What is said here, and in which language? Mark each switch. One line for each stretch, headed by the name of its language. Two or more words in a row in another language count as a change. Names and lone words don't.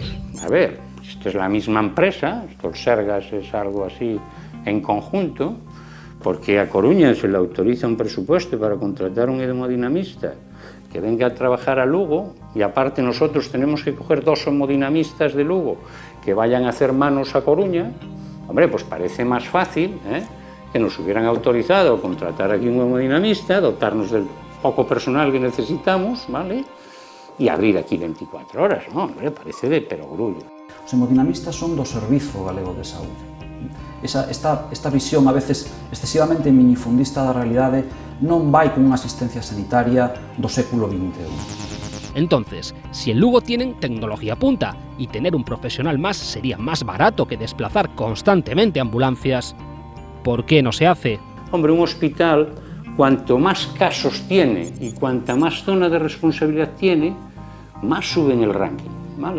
Spanish: A ver, esto es la misma empresa, esto el Sergas es algo así en conjunto, porque a Coruña se le autoriza un presupuesto para contratar un hemodinamista que venga a trabajar a Lugo y aparte nosotros tenemos que coger 2 hemodinamistas de Lugo que vayan a hacer manos a Coruña. Hombre, pues parece más fácil que nos hubieran autorizado a contratar aquí un hemodinamista, dotarnos del poco personal que necesitamos, ¿vale? Y abrir aquí 24 horas, ¿no? Hombre, parece de perogrullo.
Galician: Os hemodinamistas son do Servizo Galego de Saúde. Esta visión a veces excesivamente minifundista da realidade non vai con unha asistencia sanitaria do século XXI.
Spanish: Entonces, si en Lugo tienen tecnología punta y tener un profesional más sería más barato que desplazar constantemente ambulancias, ¿por qué no se hace? Hombre, un hospital, cuanto más casos tiene y cuanta más zona de responsabilidad tiene, más sube en el ranking, ¿vale?